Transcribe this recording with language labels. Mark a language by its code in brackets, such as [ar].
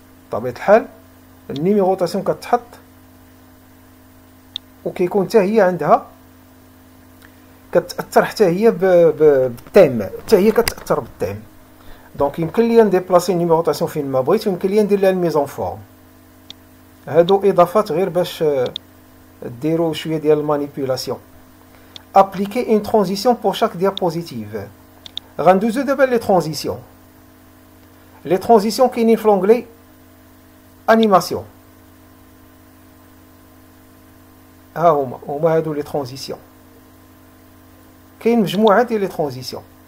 [ar] بطبيعه الحال النيميروطاسيون كتحط وكيكون حتى هي عندها كتاثر حتى هي بالتيم. حتى هي كتاثر بالتيم. دونك يمكن لي نديبلاسي النيميروطاسيون فين ما بغيت ويمكن لي ندير لها الميزون فورم. هادو اضافات غير باش ديروا شويه ديال المانيبيولاسيون. [fr] appliquer une transition pour chaque diapositive. [ar] غندوزو دابا لي ترانزيسيون. لي ترانزيسيون كاينين في لونغلي انيماسيون. ها هما هادو لي ترانزيسيون. كاين مجموعه ديال لي ترانزيسيون.